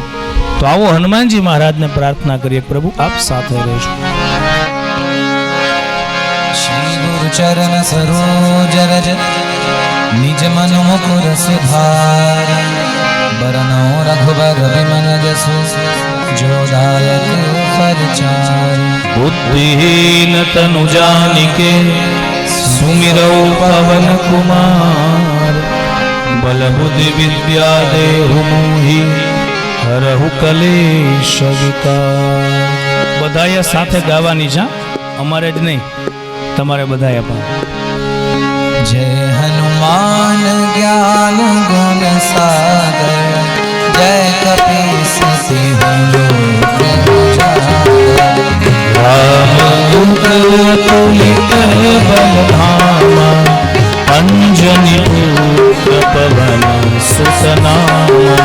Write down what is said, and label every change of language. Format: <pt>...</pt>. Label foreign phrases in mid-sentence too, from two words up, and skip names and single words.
<gu>તો આવો હનુમાનજી મહારાજને પ્રાર્થના કરીએ, પ્રભુ આપ સાથે રહેજો.</gu> <awa>श्री गुरु चरण सरोज रज निज मन मुकुर सुधार बरनो रघुबर विमन जसु जो दायक परचार बुद्धिहीन तनु जानिके सुमिरौ पवन कुमार बल बुद्धि विद्या देहु मोहि हरहु कलेश विकार.</awa> <gu>બધાએ સાથે ગાવાની છે, અમારે જ નહીં, તમારે બધાએ પણ.</gu> <awa>जय हनुमान ज्ञान गुण सागर जय कपीस तिहु लोक उजागर. रामदूत तुलित बल धामा अंजनी पुत्र पवन सुत नामा.</awa>